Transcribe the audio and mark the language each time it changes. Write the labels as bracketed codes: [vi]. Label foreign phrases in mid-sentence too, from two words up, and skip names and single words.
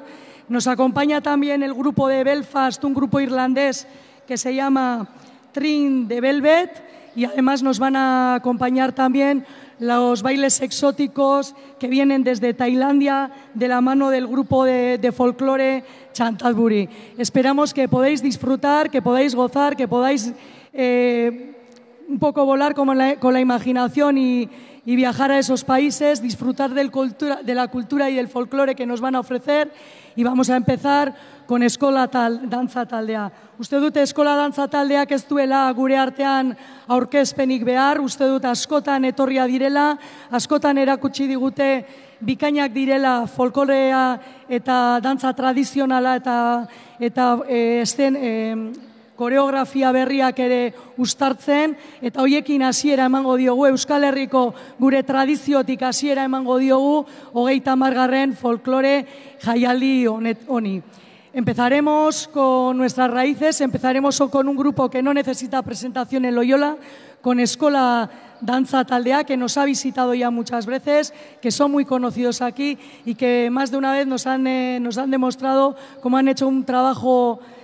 [es] Nos acompaña también el grupo de Belfast, un grupo irlandés que se llama Trim de Velvet, y además nos van a acompañar también los bailes exóticos que vienen desde Tailandia de la mano del grupo de folclore Chantaburi. Esperamos que podáis disfrutar, que podáis gozar, que podáis un poco volar con la imaginación y viajar a esos países, disfrutar de la cultura y del folclore que nos van a ofrecer. Y vamos a empezar con Eskola Dantza Taldea. [eu] Uste dut Eskola Dantza Taldeak ez duela gure artean aurkezpenik behar, uste dut askotan etorria direla, askotan erakutsi digute bikainak direla folklorea eta dantza tradizionala eta koreografia berriak ere uztartzen, eta hoiekin hasiera emango diogu, Euskal Herriko gure tradiziotik hasiera emango diogu 30. folklore jaialdi honi. [es] Empezaremos con nuestras raíces, empezaremos con un grupo que no necesita presentación en Loyola, con Eskola Dantza Taldea, que nos ha visitado ya muchas veces, que son muy conocidos aquí y que más de una vez nos han demostrado cómo han hecho un trabajo